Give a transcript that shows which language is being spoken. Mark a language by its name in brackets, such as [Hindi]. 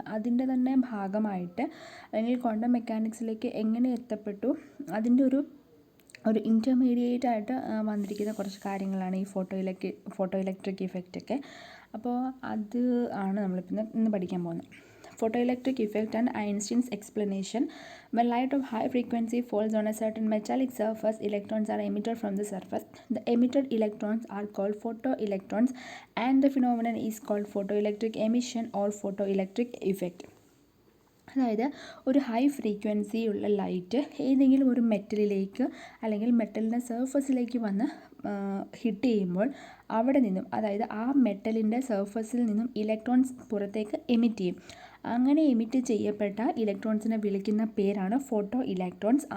[Malayalam] അതിൻ്റെ തന്നെ ഭാഗമായിട്ട് അല്ലെങ്കിൽ ക്വാണ്ടം മെക്കാനിക്സിലേക്ക് എങ്ങനെ എത്തപ്പെട്ടു, അതിൻ്റെ ഒരു ഇൻ്റർമീഡിയറ്റ് ആയിട്ട് വന്നിരിക്കുന്ന കുറച്ച് കാര്യങ്ങളാണ് ഈ ഫോട്ടോ ഇലക്ട്രിക് ഇഫക്റ്റൊക്കെ. അപ്പോൾ അത് ആണ് നമ്മളിപ്പോൾ ഇന്ന് പഠിക്കാൻ പോകുന്നത്. [English] Photoelectric effect and Einstein's explanation. When light of high frequency falls on a certain metallic surface, electrons are emitted from the surface. The emitted electrons are called photoelectrons and the phenomenon is called photoelectric emission or photoelectric effect. [Malayalam] അതായത് ഒരു high frequency ഉള്ള light ഏതെങ്കിലും ഒരു മെറ്റലിലേക്ക് അല്ലെങ്കിൽ മെറ്റലിൻ്റെ സർഫസിലേക്ക് വന്ന് hit ചെയ്യുമ്പോൾ അവിടെ നിന്നും, അതായത് ആ മെറ്റലിൻ്റെ സർഫസിൽ നിന്നും ഇലക്ട്രോൺസ് പുറത്തേക്ക് എമിറ്റ് ചെയ്യും. അങ്ങനെ എമിറ്റ് ചെയ്യപ്പെട്ട ഇലക്ട്രോൺസിനെ വിളിക്കുന്ന പേരാണ് ഫോട്ടോ ഇലക്ട്രോൺസ്.